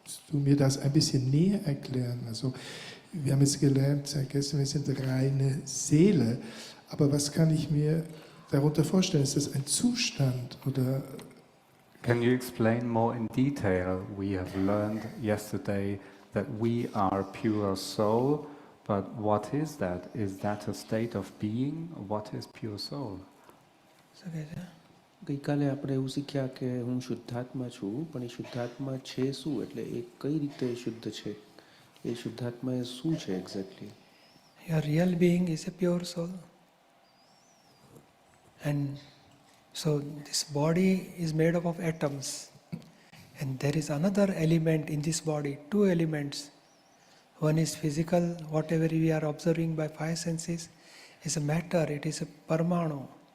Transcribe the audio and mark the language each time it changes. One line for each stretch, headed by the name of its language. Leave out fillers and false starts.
German: Du mir das ein bisschen näher erklären? Also, wir haben jetzt gelernt, Herr Gessner, wir sind reine Seele. Aber was kann ich mir darunter vorstellen? Ist das ein Zustand oder?
English: Can you explain more in detail? We have learned yesterday that we are pure soul, but what is that? Is that a state of being? What is pure soul?
Gujarati: ગઈકાલે આપણે એવું સિખ્યા કે હું શુદ્ધાત્મા છું, પણ એ શુદ્ધાત્મા છે શું? એટલે એ કઈ રીતે શુદ્ધ છે? એ શુદ્ધાત્મા એ શું છે exactly?
English: Your real being is a pure soul. And so this body is made up of atoms. And there is another element in this body, two elements. One is physical, whatever we are observing by five senses is a matter, it is a parmanu.